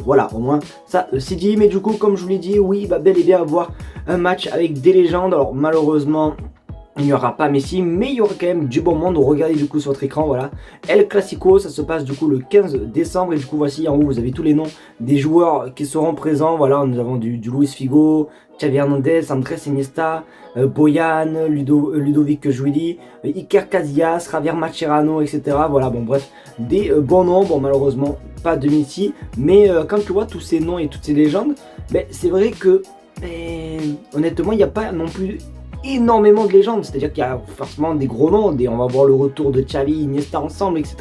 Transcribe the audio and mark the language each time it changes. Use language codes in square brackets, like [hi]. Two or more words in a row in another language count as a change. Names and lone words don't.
[fr] Voilà, au moins ça c'est dit. Mais du coup, comme je vous l'ai dit, oui, bel et bien avoir un match avec des légendes. Alors malheureusement il n'y aura pas Messi, mais il y aura quand même du bon monde. Regardez du coup sur votre écran, voilà. El Clasico, ça se passe du coup le 15 décembre. Et du coup, voici en haut, vous avez tous les noms des joueurs qui seront présents. Voilà, nous avons du Luis Figo, Xavi Hernandez, Andrés Iniesta, Boyan, Ludovic Giuly, Iker Casillas, Javier Mascherano, etc. Voilà, bon bref, des bons noms. Bon, malheureusement, pas de Messi. Mais quand tu vois tous ces noms et toutes ces légendes, c'est vrai que, honnêtement, il n'y a pas non plus énormément de légendes, c'est-à-dire qu'il y a forcément des gros noms, on va voir le retour de Xavi, Iniesta ensemble, etc.